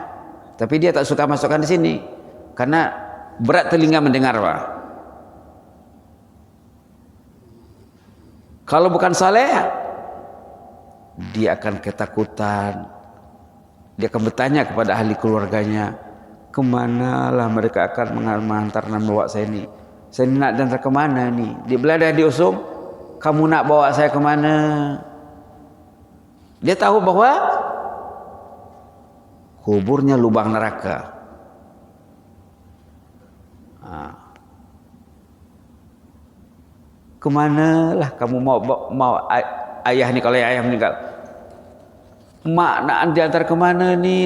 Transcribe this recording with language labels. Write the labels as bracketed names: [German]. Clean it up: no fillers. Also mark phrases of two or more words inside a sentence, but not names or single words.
[Malay] Tapi dia tak suka masukkan di sini karena berat telinga mendengar, Pak. Kalau bukan saleh, dia akan ketakutan. Dia akan bertanya kepada ahli keluarganya, kemanalah mereka akan mengantar dan bawa saya ini. Saya nak dantar kemana ni? Dia belada diusung, kamu nak bawa saya kemana? Dia tahu bahwa kuburnya lubang neraka. Kemanalah kamu mau ayah ni, kalau ayah meninggal, mak nak diantar kemana ni?